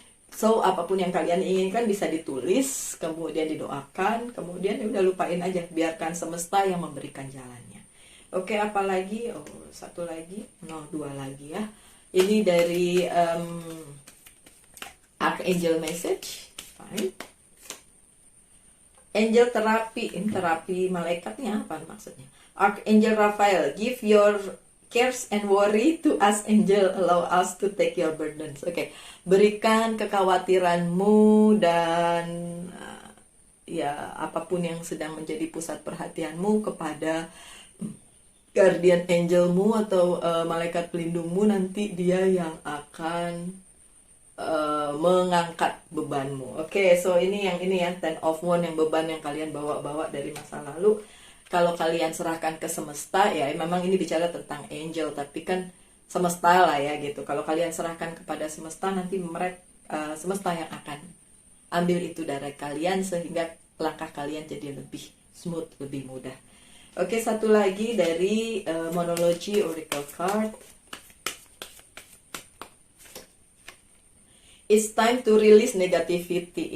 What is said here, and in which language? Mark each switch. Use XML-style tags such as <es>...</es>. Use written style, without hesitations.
<id>So apapun yang kalian inginkan bisa ditulis, kemudian didoakan, kemudian udah lupain aja, biarkan semesta yang memberikan jalannya. Oke, apa lagi? Oh, satu lagi, no, 2 lagi ya. Ini dari Archangel Message. Fine. Angel terapi, ini terapi malaikatnya apa maksudnya?</id> <en>Archangel Raphael, give your cares and worry to us angel, allow us to take your burdens.</en> <id>Oke, berikan kekhawatiranmu dan ya apapun yang sedang menjadi pusat perhatianmu kepada guardian angelmu atau malaikat pelindungmu, nanti dia yang akan mengangkat bebanmu. Oke, so ini ya Ten of Wands, yang beban yang kalian bawa-bawa dari masa lalu. Kalau kalian serahkan ke semesta, ya memang ini bicara tentang angel, tapi kan semesta lah ya gitu. Kalau kalian serahkan kepada semesta, nanti mereka semesta yang akan ambil itu dari kalian sehingga langkah kalian jadi lebih smooth, lebih mudah. Oke, satu lagi dari Monology Oracle Card.</id> <en>It's time to release negativity.</en>